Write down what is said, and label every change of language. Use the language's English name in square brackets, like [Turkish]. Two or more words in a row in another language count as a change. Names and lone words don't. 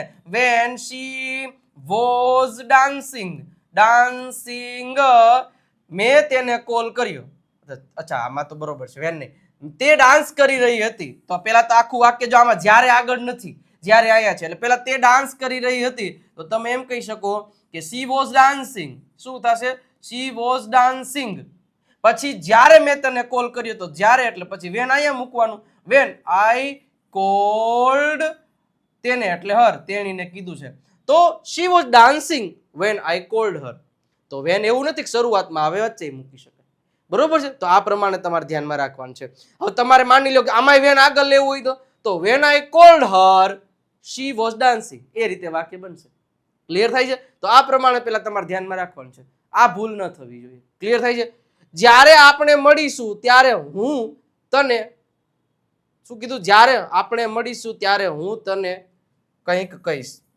[English] when she was dancing [Gujarati] મેં તેને કોલ કર્યો. અચ્છા આમાં તો બરોબર છે વેન નહીં. તે ડાન્સ કરી રહી હતી. તો પેલા તો આખું વાક્ય જો આમાં જ્યારે આગળ નથી, જ્યારે આયા છે એટલે પેલા તે ડાન્સ કરી રહી હતી તો તમે એમ કહી શકો કે [English] she was dancing. [Gujarati] શું થશે? [English] she was dancing. [Gujarati] પછી જ્યારે મેં તને કોલ કર્યો તો જ્યારે એટલે પછી વેન અહીંયા મૂકવાનું. [English] when I called [Gujarati] તેને એટલે હર, તેણીને કીધું છે. [English] તો she was dancing when I called her. [Gujarati] તો વેન એવું નથી કે શરૂઆતમાં આવે વચ્ચે મૂકી શકાય. બરોબર છે? તો આ પ્રમાણે તમારે ધ્યાનમાં રાખવાનું છે. હવે તમારે માની લો કે આમાં વેન આગળ લેવું હોય તો [English] when I called her she was dancing. [Gujarati] એ રીતે વાક્ય બનશે. ક્લિયર થાય છે? તો આ પ્રમાણે પેલા તમારે ધ્યાનમાં રાખવાનું છે. આ ભૂલ ન થવી જોઈએ. ક્લિયર થાય છે? જ્યારે આપણે મળીશું ત્યારે હું તને શું કીધું? જ્યારે આપણે મળીશું ત્યારે હું તને કંઈક કહીશ.